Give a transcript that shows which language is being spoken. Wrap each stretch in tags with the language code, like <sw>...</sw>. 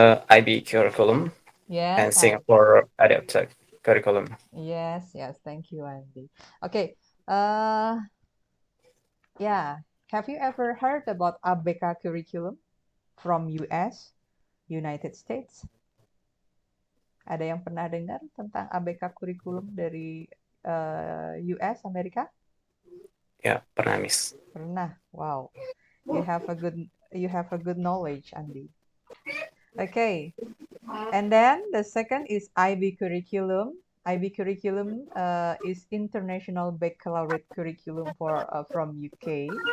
<en>IB curriculum. Yes. And Singapore adapted curriculum. Yes, thank you, Andy. Okay, yeah. Have you ever heard about ABK curriculum from US, United States?</en> <id>Ada yang pernah dengar tentang ABK curriculum dari US, Amerika? Ya, pernah, Miss. Pernah. Wow.</id> <en>You have a good knowledge, Andy. Okay. And then the second is IB curriculum. IB curriculum is International Baccalaureate Curriculum from UK.</en>